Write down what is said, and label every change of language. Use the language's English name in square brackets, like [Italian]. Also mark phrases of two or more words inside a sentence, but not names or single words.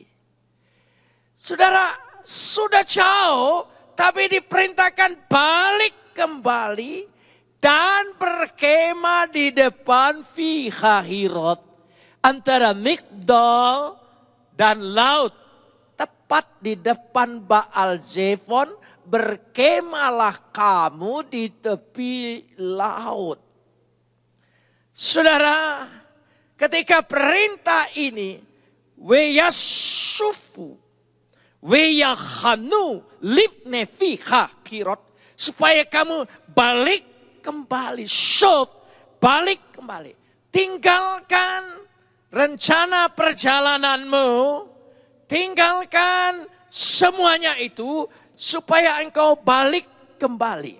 [Indonesian] Saudara, sudah jauh, tapi diperintahkan balik kembali dan berkemah di depan Fi Hahirot, antara Migdol dan laut, tepat di depan Baal Zephon. Berkemahlah kamu di tepi laut. Saudara, ketika perintah ini, [Hebrew] weyasufu, weyahanu, livne fi hahirot, [Indonesian] supaya kamu balik kembali, balik kembali. Tinggalkan rencana perjalananmu, tinggalkan semuanya itu, supaya engkau balik kembali.